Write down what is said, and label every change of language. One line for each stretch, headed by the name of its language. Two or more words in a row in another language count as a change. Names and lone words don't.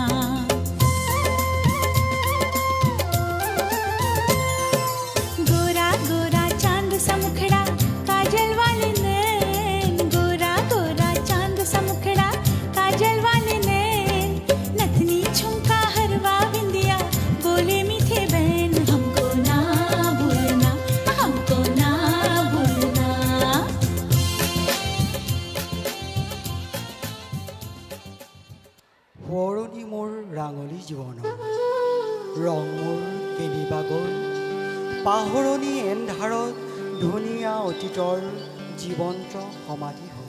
Hindi: गोरा गोरा चांद सा मुखड़ा काजल वाले नैन, गोरा गोरा चांद सा मुखड़ा काजल वाले नैन, नथनी झुमका हरवा बिंदिया बोले मीठे बहन, हमको ना भूलना, हमको ना भूलना।
Assamese: সোঁৱৰণি মোৰ ৰাঙলী জীৱনৰ, ৰং মোৰ কেনিবা গ'ল, পাহৰণি এন্ধাৰত ধুনীয়া অতীতৰ জীৱন্ত সমাধি হ'ল।